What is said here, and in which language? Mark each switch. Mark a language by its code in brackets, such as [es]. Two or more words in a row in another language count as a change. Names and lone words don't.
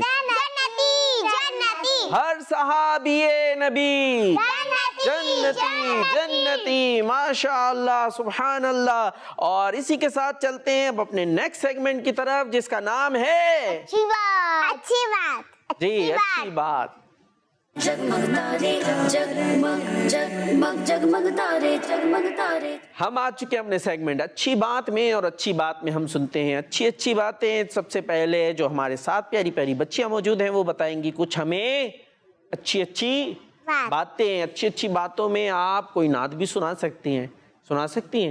[ur] جنتی جنتی ہر صحابی نبی جنتی جنتی. [ar] ماشاء اللہ سبحان اللہ. [ur] اور اسی کے ساتھ چلتے ہیں اب اپنے [en] next segment [ur] کی طرف جس کا نام ہے اچھی بات اچھی بات جی اچھی بات. جگمگ تارے جگمگ جگمگ جگمگ تارے جگمگ تارے. ہم آ چکے ہیں اپنے سیگمنٹ اچھی بات میں, اور اچھی بات میں ہم سنتے ہیں اچھی باتیں. سب سے پہلے جو ہمارے ساتھ پیاری پیاری بچیاں موجود ہیں وہ بتائیں گی کچھ ہمیں اچھی باتیں. اچھی باتوں میں آپ کوئی نعت بھی سنا سکتی ہیں.